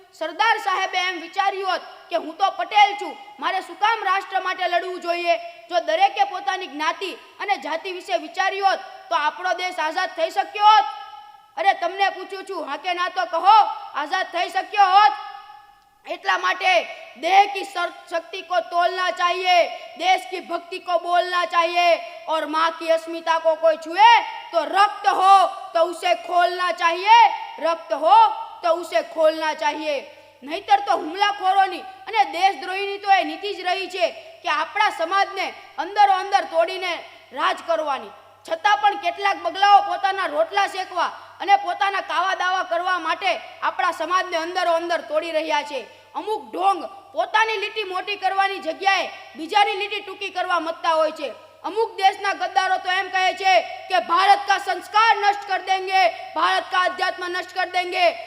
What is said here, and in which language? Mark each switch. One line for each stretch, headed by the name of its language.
Gujarati: સરદાર સાહેબે એમ વિચાર્યું કે હું તો પટેલ છું, મારે શું કામ રાષ્ટ્ર માટે લડવું જોઈએ? જો દરેકે પોતાની જ્ઞાતિ અને જાતિ વિશે વિચાર્યું તો આપણો દેશ આઝાદ થઈ શક્યો હોત? અરે તમને પૂછું છું, હા કે ના તો કહો, આઝાદ થઈ શક્યો હોત? એટલા માટે
Hindi: देह की शक्ति को तोलना चाहिए, देश की भक्ति को बोलना चाहिए और माँ की अस्मिता को कोई छुए तो रक्त हो तो उसे खोलना चाहिए, रक्त हो तो उसे खोलना चाहिए। नहींतर तो
Gujarati: હુમલાખોરોની અને દેશદ્રોહીની તો એ નીતિ જ રહી છે કે આપણા સમાજને અંદરો અંદર તોડીને રાજ કરવાની। છતાં પણ કેટલાક બગલાઓ પોતાના રોટલા શેકવા અને પોતાના કાવા દાવા કરવા માટે આપણા સમાજને અંદરો અંદર તોડી રહ્યા છે। અમુક ઢોંગ પોતાની લીટી મોટી કરવાની જગ્યાએ બીજાની લીટી ટૂંકી કરવા મતતા હોય છે। अमुक देश ना गद्दारों तो एम कहे छे
Hindi: कि भारत का संस्कार नष्ट कर देंगे, भारत का अध्यात्म नष्ट कर देंगे।